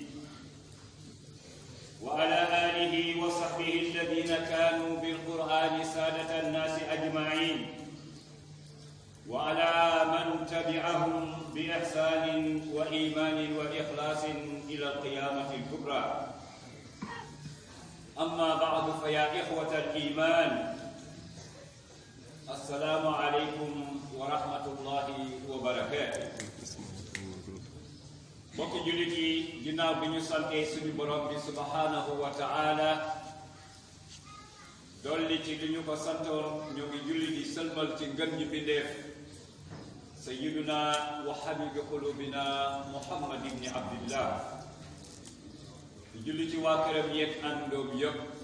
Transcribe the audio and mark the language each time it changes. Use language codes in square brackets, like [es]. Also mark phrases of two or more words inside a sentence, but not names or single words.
[ar] وعلى آله وصحبه الذين كانوا بالقرآن سادة الناس أجمعين، وعلى من تبعهم بإحسان وإيمان وإخلاص إلى القيامة الكبرى. أما بعد، فيا إخوة الإيمان، السلام عليكم ورحمة الله وبركاته. [wo] mbokki jullit yi, ginnaaw bi ñu santee suñu borom bi [ar] سبحانه وتعالى [wo] dolli ci li ñu ko santoon, ñu ngi julli di sëlmal ci ngën ñi bindeef [ar] سيدنا وحبيب قلوبنا محمد بن عبد الله, [wo] di julli ci waa këram yeeg àndoom yëpp,